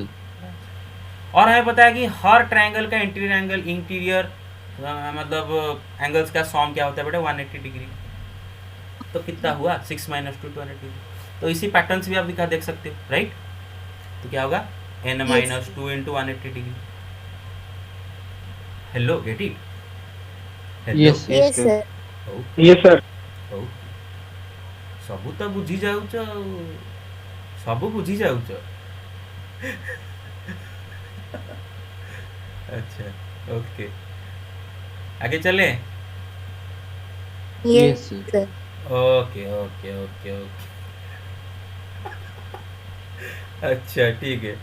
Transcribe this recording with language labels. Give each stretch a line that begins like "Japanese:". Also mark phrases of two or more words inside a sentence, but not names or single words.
Hindi: और हमें पता है कि हर ट्रायंगल का इंटीरियर मतलब एंगल्स का सॉम क्या होता है बेटा 180 डिग्री। तो कितना हुआ 6 माइनस 2 200 डिग्री। तो इसी पैटर्न से भी आप दिखा देख सकते हो, राइट। तो क्या होगा n माइनस 2 इंटू 180 डिग्री।
English: hello get it. Yes, Yes, sir. Yes, sir.
Odia: ସବୁ ତ ବୁଝି ଯାଉଛ, ସବୁ ବୁଝି ଯାଉଛ।
Hindi: अच्छा ओके, आगे चले।
English: Yes, sir. sir.
Hindi: ओके ओके ओके ओके अच्छा ठीक है।